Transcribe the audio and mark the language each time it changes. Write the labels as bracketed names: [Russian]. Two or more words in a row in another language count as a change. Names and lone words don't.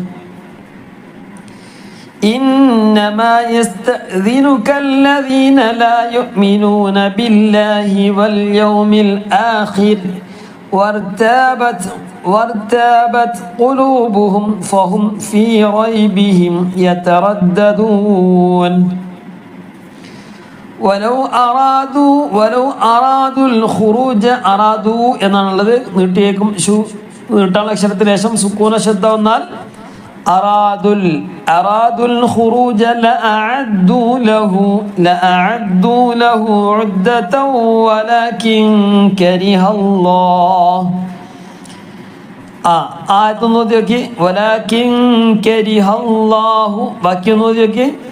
[Arabic] إنما يستأذنك الذين لا يؤمنون بالله واليوم الآخر وارتابت قلوبهم فهم في ريبهم يترددون. ولو أرادوا الخروج أرادوا [Malayalam] എന്നുള്ളത് നീട്ടിയേക്കും. നീട്ടാനുള്ള അക്ഷരത്തിന് ശേഷം സുക്കൂന ശബ്ദം വന്നാൽ [Arabic] أرادوا الخروج لأعدوا له عدة ولكن كره الله. [Malayalam] ആയത്തൊന്ന് നോക്കി നോക്കി. [Arabic] ولكن كره الله. [Malayalam] ബാക്കി ഒന്ന് നോക്കി നോക്കി.